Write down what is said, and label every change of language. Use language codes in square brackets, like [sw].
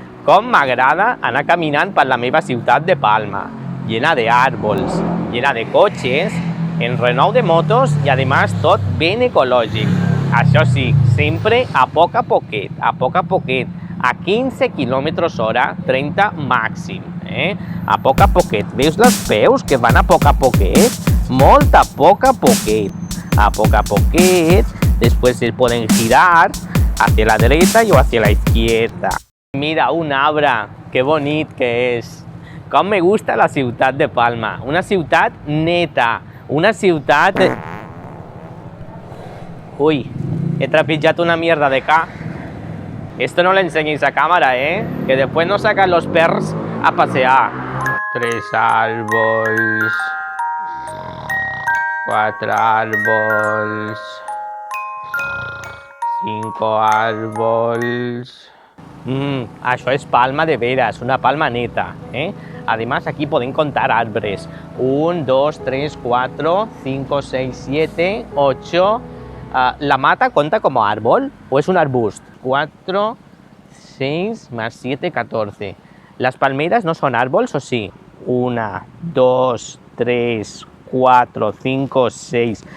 [ca] Com m'agrada anar caminant per la meva ciutat de Palma, [es] llena de árboles, llena de coches, [ca] en renou de motos [es] y además [ca] tot ben ecològic. Això sí, sempre a poc a poquet, a 15 km/h, 30 màxim. A poc a poquet. Veus els peus que van a poc a poquet? Molt a poc a poquet. A poc a poquet, [es] después se pueden girar hacia la derecha o hacia la izquierda. [ca] Mira, un arbre, que bonit que és. Com [es] me gusta [ca] la ciutat de Palma. Una ciutat neta, una ciutat... Uy, he trepitjat una [es] mierda de acá. Esto no lo enseñéis a cámara, que después nos sacan los perros a pasear. 3 árboles, 4 árboles, 5 árboles. [ca] Això és Palma [es] de veras, [ca] una Palma neta. [es] Además, aquí pueden contar árboles. 1, 2, 3, 4, 5, 6, 7, 8. ¿La mata cuenta como árbol o es un arbusto? 4, 6 más 7, 14. ¿Las palmeras no son árboles o sí? 1, 2, 3, 4, 5, 6.